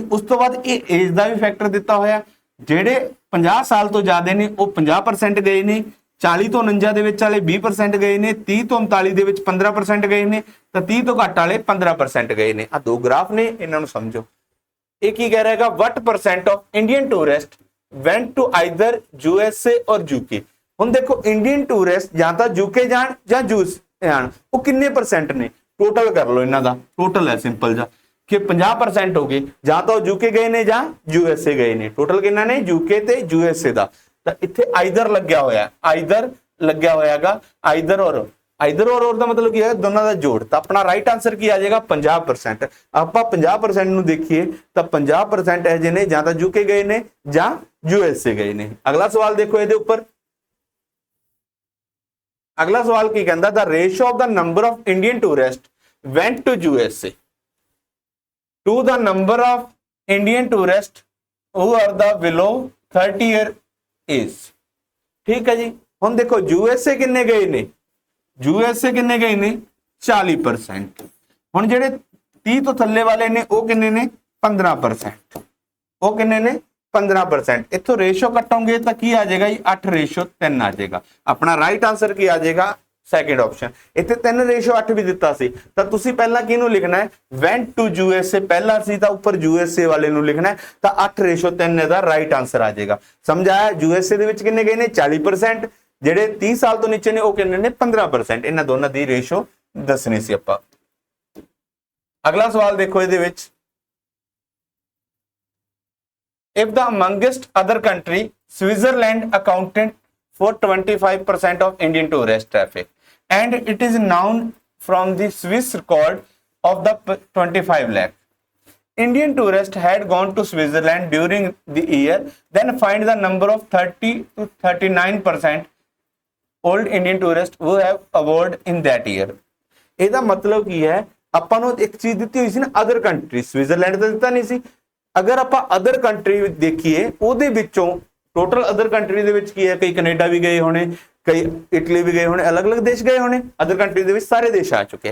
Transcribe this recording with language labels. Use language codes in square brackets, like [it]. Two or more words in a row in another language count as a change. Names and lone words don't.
[pa] ਉਸ ਤੋਂ ਬਾਅਦ ਇਹ ਏਜ ਦਾ ਵੀ ਫੈਕਟਰ ਦਿੱਤਾ ਹੋਇਆ, ਜਿਹੜੇ 50 ਸਾਲ ਤੋਂ ਜ਼ਿਆਦਾ ਨੇ ਉਹ 50% ਗਏ ਨੇ, 40 ਤੋਂ 49 ਦੇ ਵਿੱਚ ਵਾਲੇ 20% ਗਏ ਨੇ, 30 ਤੋਂ 39 ਦੇ ਵਿੱਚ 15% ਗਏ ਨੇ, ਤਾਂ 30 ਤੋਂ ਘੱਟ ਵਾਲੇ 15% ਗਏ ਨੇ। ਆ ਦੋ ਗ੍ਰਾਫ ਨੇ, ਇਹਨਾਂ ਨੂੰ ਸਮਝੋ। ਇਹ ਕੀ ਕਹਿ ਰਿਹਾ ਹੈਗਾ, [en] what percent of Indian tourist went to either USA or UK। [pa] ਹੁਣ ਦੇਖੋ [en] Indian tourist [pa] ਜਾਂ ਤਾਂ UK ਜਾਣ ਜਾਂ ਜੂਸ ਜਾਣ, ਉਹ ਕਿੰਨੇ ਪਰਸੈਂਟ ਨੇ, ਟੋਟਲ ਕਰ ਲਓ ਇਹਨਾਂ ਦਾ, ਟੋਟਲ ਹੈ ਸਿੰਪਲ ਜਾ ਕਿ 50% ਹੋ ਗਏ, ਜਾਂ ਤਾਂ ਉਹ UK ਗਏ ਨੇ ਜਾਂ USA ਗਏ ਨੇ। ਟੋਟਲ ਕਿੰਨਾ ਨੇ, UK ਤੇ USA ਦਾ। ਤਾਂ ਇੱਥੇ ਆਈਦਰ ਲੱਗਿਆ ਹੋਇਆ, ਆਈਦਰ ਲੱਗਿਆ ਹੋਇਆ ਹੈਗਾ, [en] either or [pa] ਦਾ ਮਤਲਬ ਕੀ ਹੈ, ਦੋਨਾਂ ਦਾ ਜੋੜ। ਤਾਂ ਆਪਣਾ [en] right answer [pa] ਕੀ ਆ ਜਾਏਗਾ, 50%। ਆਪਾਂ 50% ਨੂੰ ਦੇਖੀਏ ਤਾਂ 50% ਇਹ ਜਿਹੇ ਨੇ ਜਾਂ ਤਾਂ UK ਗਏ ਨੇ ਜਾਂ USA ਗਏ ਨੇ। ਅਗਲਾ ਸਵਾਲ ਦੇਖੋ ਇਹਦੇ ਉੱਪਰ। ਅਗਲਾ ਸਵਾਲ ਕੀ ਕਹਿੰਦਾ, [en] the ratio of the number of Indian tourist went to USA to the number of Indian tourists who are the below 30 year age। [pa] ਠੀਕ ਹੈ ਜੀ। ਹੁਣ ਦੇਖੋ USA ਕਿੰਨੇ ਗਏ ਨੇ, USA ਕਿੰਨੇ ਗਏ ਨੇ, 40%। ਹੁਣ ਜਿਹੜੇ 30 ਤੋਂ ਥੱਲੇ ਵਾਲੇ ਨੇ ਉਹ ਕਿੰਨੇ ਨੇ, 15%। ਉਹ ਕਿੰਨੇ ਨੇ, 15%। ਇੱਥੋਂ ਰੇਸ਼ੋ ਕੱਟੋਗੇ ਤਾਂ ਕੀ ਆ ਜਾਏਗਾ ਜੀ, 8:3 ਆ ਜਾਏਗਾ। ਆਪਣਾ [en] right answer [pa] ਕੀ ਆ ਜਾਏਗਾ, [en] second option. [pa] ਇੱਥੇ 3:8 ਵੀ ਦਿੱਤਾ ਸੀ, ਤਾਂ ਤੁਸੀਂ ਪਹਿਲਾਂ ਕਿਹਨੂੰ ਲਿਖਣਾ ਹੈ, [en] went to USA [pa] ਪਹਿਲਾਂ ਸੀ ਤਾਂ ਉੱਪਰ USA ਵਾਲੇ ਨੂੰ ਲਿਖਣਾ ਹੈ, ਤਾਂ 8:3 ਇਹਦਾ [en] right answer [pa] ਆ ਜਾਏਗਾ। ਸਮਝ ਆਇਆ। USA ਦੇ ਵਿੱਚ ਕਿੰਨੇ ਗਏ ਨੇ, 40%, ਜਿਹੜੇ 30 ਸਾਲ ਤੋਂ ਨੀਚੇ ਨੇ ਉਹ ਕਿੰਨੇ ਨੇ, 15%। ਇਹਨਾਂ ਦੋਨਾਂ ਦੀ ਰੇਸ਼ੋ ਦੱਸਣੀ ਸੀ ਆਪਾਂ। ਅਗਲਾ ਸਵਾਲ ਦੇਖੋ ਇਹਦੇ ਵਿੱਚ, [en] if the amongst other country Switzerland accounted for 25% of Indian tourist traffic and it is known from the Swiss record of the 25 lakh Indian tourists had gone to Switzerland during the year, then find the number of 30 to 39% old Indian tourists who have award in that year। [pa] ਇਹਦਾ ਮਤਲਬ ਕੀ ਹੈ, ਆਪਾਂ ਨੂੰ ਇੱਕ ਚੀਜ਼ ਦਿੱਤੀ ਹੋਈ ਸੀ ਨਾ, [en] other country, [pa] ਸਵਿਟਜ਼ਰਲੈਂਡ ਤਾਂ ਦਿੱਤਾ ਨਹੀਂ ਸੀ। ਅਗਰ ਆਪਾਂ [en] other country [pa] ਦੇਖੀਏ, ਉਹਦੇ ਵਿੱਚੋਂ [en] total other country [pa] ਦੇ ਵਿੱਚ ਕੀ ਹੈ, ਕਈ ਕੈਨੇਡਾ ਵੀ ਗਏ ਹੋਣੇ, ਕਈ ਇਟਲੀ ਵੀ ਗਏ ਹੋਣੇ, ਅਲੱਗ-ਅਲੱਗ ਦੇਸ਼ ਗਏ ਹੋਣੇ। [en] other country [pa] ਦੇ ਵਿੱਚ ਸਾਰੇ ਦੇਸ਼ ਆ ਚੁੱਕੇ।